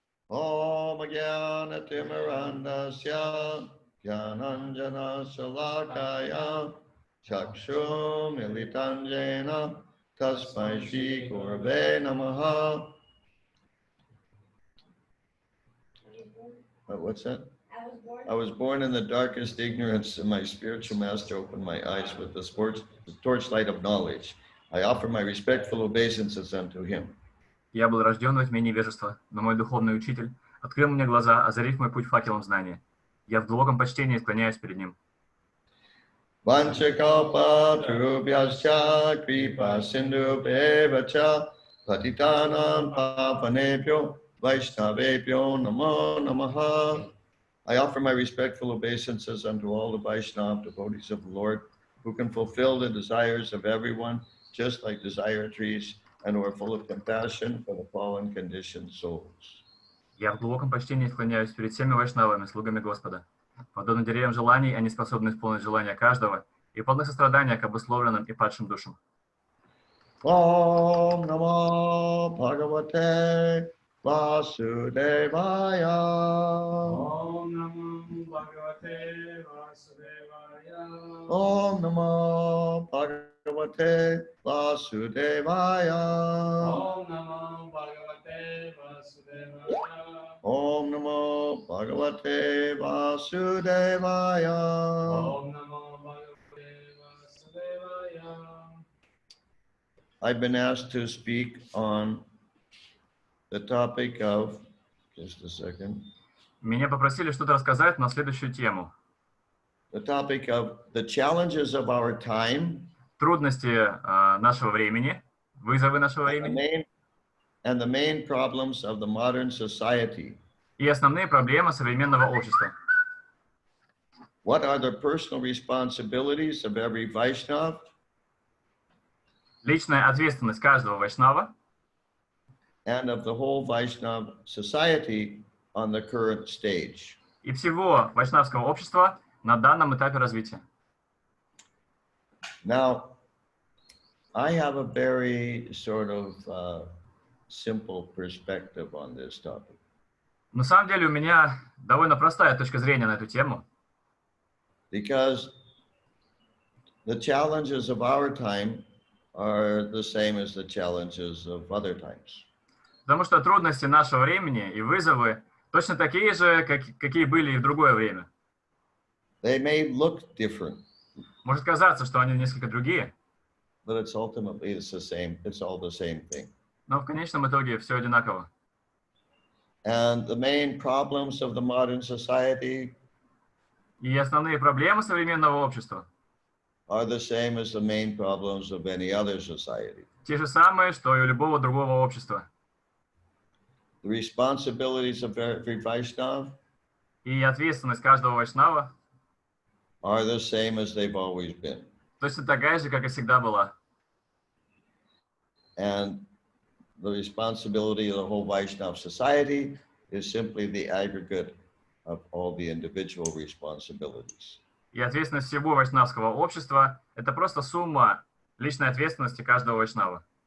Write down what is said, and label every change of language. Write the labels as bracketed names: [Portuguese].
[Sanskrit] Om Jnana Timirandasya Jnananjana Salakaya Chakshum Militanjena Tasmai Shri Gurave Namaha [English] What's that? I was born in the darkest ignorance, and my spiritual master opened my eyes with the torchlight of knowledge. I offer my respectful obeisances unto him. [Russian] Я был рожден во тьме невежества, но мой духовный учитель открыл мне глаза, озарив мой путь факелом знания. Я в глубоком почтении склоняюсь перед ним. [Sanskrit] Vanchakalpa tarubhyascha kripa sindhubheva patitanam pavanebhyo vaishnavebhyo namo namaha. [English] I offer my respectful obeisances unto all the Vaishnava devotees of the Lord, who can fulfill the desires of everyone, just like desire trees, and who are full of compassion for the fallen conditioned souls. [Russian] Я в глубоком почтении склоняюсь перед всеми вайшнавами, слугами Господа. Подобно деревьям желаний, они способны исполнить желания каждого и полны сострадания к обусловленным и падшим душам. [Sanskrit] Om Namo Bhagavate Vasudevaya. Om Namo Bhagavate Vasudevaya. Om Namo Bhagavate Vasudevaya. Om Namo Bhagavate Vasudevaya. Om Namo Bhagavate Vasudevaya. Om Namo Bhagavate Vasudevaya. [English] I've been asked to speak on the topic of, just a second. [Russian] Меня попросили что-то рассказать на следующую тему. [English] The topic of the challenges of our time. [Russian] Трудности нашего времени, вызовы нашего времени. [English] And the main problems of the modern society. [Russian] И основные проблемы современного общества. [English] What are the personal responsibilities of every Vaishnava? [Russian] Личная ответственность каждого вайшнава. [English] And of the whole Vaishnava society on the current stage. [Russian] И всего вайшнавского общества на данном этапе развития. [English] Now, I have a very sort of simple perspective on this topic. [Russian] На самом деле у меня довольно простая точка зрения на эту тему. [English] Because the challenges of our time are the same as the challenges of other times. [Russian] Потому что трудности нашего времени и вызовы точно такие же, какие были и в другое время. [English] They may look different. [Russian] Может казаться, что они несколько другие. [English] But it's ultimately the same. It's all the same thing. [Russian] Но в конечном итоге все одинаково. [English] And the main problems of the modern society [Russian] И основные проблемы современного общества [English] are the same as the main problems of any other society. [Russian] те же самые, что и у любого другого общества. [English] The responsibilities of every Vaishnava [Russian] И ответственность каждого вайшнава [English] are the same as they've always been. [Russian] точно такая же, как и всегда была. [English] And the responsibility of the whole Vaishnava society is simply the aggregate of all the individual responsibilities. [Russian] И ответственность всего вайшнавского общества – это просто сумма личной ответственности каждого вайшнава.